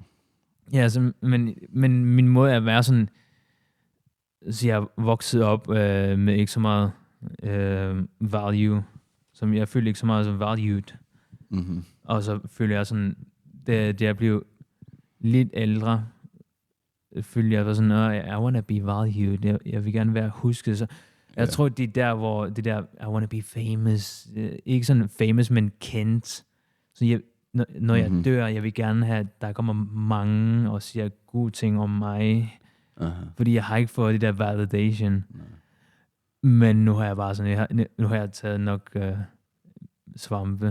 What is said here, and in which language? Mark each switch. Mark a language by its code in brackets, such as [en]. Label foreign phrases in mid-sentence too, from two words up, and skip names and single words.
[da] Ja, altså, men min måde er at være sådan, så jeg er vokset op med ikke så meget value, som jeg føler ikke så meget som valued. Mm-hmm. Og så føler jeg sådan, da jeg blev lidt ældre, følte jeg var sådan, [en] I wanna be valued. [da] Jeg vil gerne være husket. Så jeg tror, det er der, hvor det der, [en] I wanna be famous, [da] ikke sådan famous, men kendt. Så når jeg dør, jeg vil gerne have, at der kommer mange og siger gode ting om mig. Fordi jeg har ikke fået det der validation. Men nu har jeg bare sådan, nu har jeg taget nok svampe.